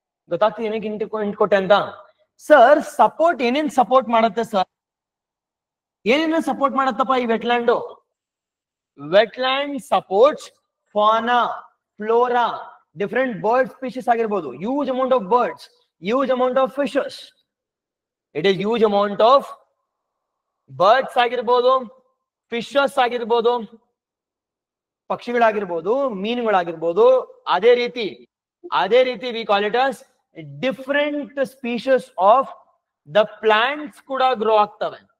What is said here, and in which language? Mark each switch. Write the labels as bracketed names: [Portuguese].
[Kannada] ಗೊತ್ತಾಗ್ತದೆ ಏನಕ್ಕೆ ಇಂಟ್ ಕೊಟ್ಟೆ ಅಂತ? ಸರ್ ಸಪೋರ್ಟ್ ಏನೇನ್ ಸಪೋರ್ಟ್ ಮಾಡುತ್ತೆ ಸರ್? ಏನೇನ ಸಪೋರ್ಟ್ ಮಾಡತ್ತಪ್ಪ ಈ wetland? [English] wetland supports fauna, flora, different bird species [Kannada] ಆಗಿರ್ಬೋದು, [English] Huge amount of birds, huge amount of fishes. It is huge amount of birds [Kannada] ಆಗಿರ್ಬೋದು, ಫಿಶಸ್ ಆಗಿರ್ಬೋದು, ಪಕ್ಷಿಗಳಾಗಿರ್ಬೋದು, ಮೀನುಗಳಾಗಿರ್ಬೋದು. ಅದೇ ರೀತಿ [English] we call it as different species of the plants [Kannada] ಕೂಡ grow ಆಗ್ತವೆ.